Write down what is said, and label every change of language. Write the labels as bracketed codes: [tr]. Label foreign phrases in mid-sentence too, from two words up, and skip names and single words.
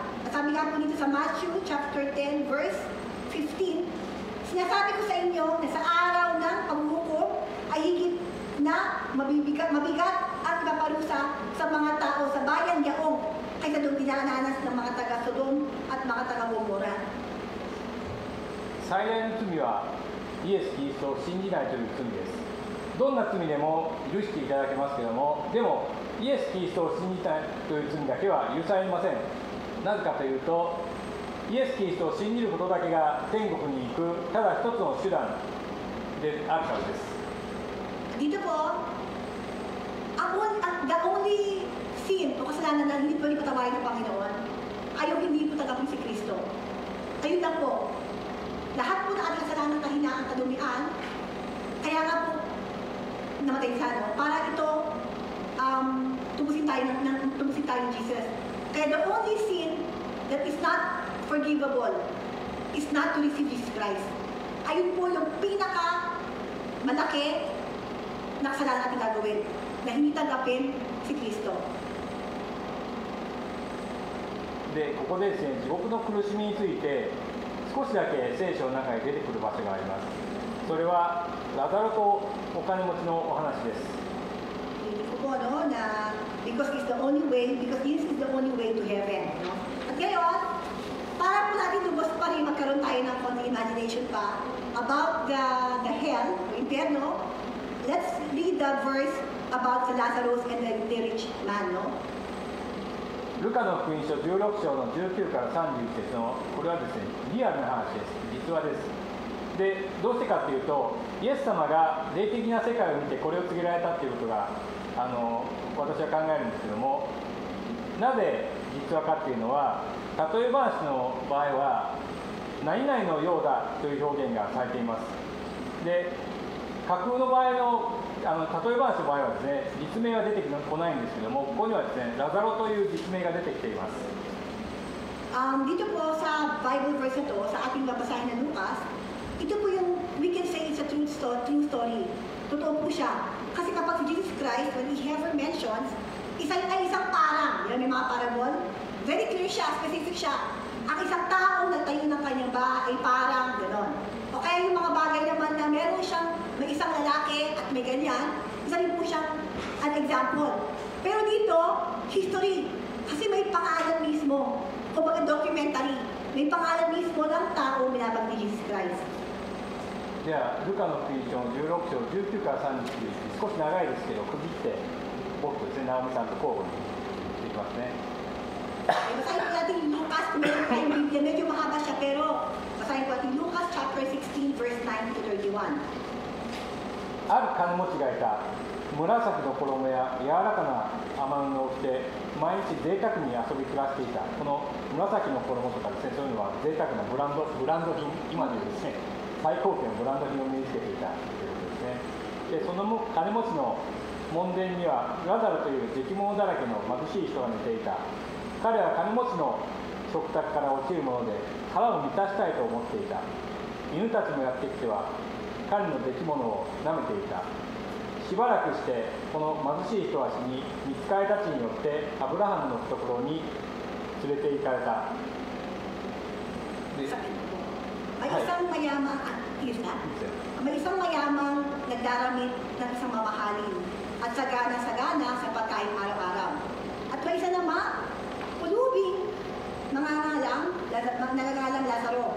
[tl] At sabi nga po dito sa Matthew chapter 10 verse 15, sinasabi ko sa inyo na sa araw ng paghuhukom ay higit na mabigat at ipaparusa sa mga tao sa bayan yaong kaysa doon dinananas ng mga taga-Sodom at mga taga-Gomora. [ja] 最大の罪はイエス・キリストを信じないという罪です。どんな罪でも許していただけますけども、でもイエス・キリストを信じないという罪だけは許されません。なぜかというと、イエス・キリストを信じることだけが天国に行くただ一つの手段であるからです。 [tl] Dito po, [en] the only sin [tl] o kasalanan na hindi pwede patawarin ng Panginoon ay yung hindi po tagapin si Kristo. Ayun lang po. Lahat po na ating kasalanan kahinaan, kadumian, kaya nga po namatay siya, no? Para ito tumusin tayo ng Jesus. [en] Kaya the only sin that is not forgivable is not to receive Jesus Christ. [tl] Ayun po yung pinaka malaki na kasalanan natin gagawin, na hindi tanggapin si Kristo. [ja] で、ここでですね、地獄の苦しみについて少しだけ聖書の中に出てくる場所があります。それはラザロとお金持ちのお話です。 [tl] Hindi ko po, no, na [en] because this is the only way to heaven, no? [tl] At ngayon, para po natin lubos pa rin magkaroon tayo ng konting imagination pa [en] about the hell, [tl] o impyerno, [en] let's read the verse about the Lazarus and the rich man, [tl] no? [ja] ルカの福音書16章の19から31節のこれはですね、リアルな話です。実話です。でどうしてかというと、イエス様が霊的な世界を見てこれを告げられたということが私は考えるんですけども、なぜ実話かっていうのは、例え話の場合は何々のようだという表現がされています。で、架空の場合の例え話の場合はですね、実名は出てこないんですけども、ここにはですね、ラザロという実名が出てきています。 [tl] Dito po sa [en] Bible verse [tl] na to, sa ating babasahin na Lucas, ito po yung, [en] we can say it's a true story. [tl] Totoo po siya. Kasi kapag si Jesus Christ, [en] when he ever mentions, [tl] isang parang, yan may mga parable, very clear siya, specific siya. Ang isang tao na tayo ng kanyang bahay ay parang gano'n. O kaya yung mga bagay naman na meron siyang, may isang lalaki at may ganyan, isa rin po siyang [en] an example. [tl] Pero dito, history. Kasi may pangalan mismo. Kumbaga documentary. May pangalan mismo ng tao binabag ni Jesus Christ. [ja] では、ルカの福音書の16章19から31、少し長いですけど、区切って、僕とですね、直美さんと交互に言っていきますね。 [tl] Basahin po natin yung Lucas, kung meron kayong Biblia, medyo mahaba siya, pero basahin po natin Lucas chapter 16, verse 9 to 31. [ja] ある金持ちがいた。紫の衣や柔らかな雨布を着て、毎日贅沢に遊び暮らしていた。この紫の衣とかですね、そういうのは贅沢なブランド品、今でいうですね、最高級のブランド品を身につけていたということですね。で、その金持ちの門前にはラザロという出来物だらけの貧しい人が寝ていた。彼は金持ちの食卓から落ちるもので腹を満たしたいと思っていた。犬たちもやってきては彼の出来物を舐めていた。しばらくしてこの貧しい人は死に、御使いたちによってアブラハムの懐に連れて行かれた。 [tl] May isang mayamang, may isang mayamang nagdaramit ng isang mamahalin at sagana-sagana sa pagkain araw-araw. At may isa naman, pulubing, nangangalang Lazaro.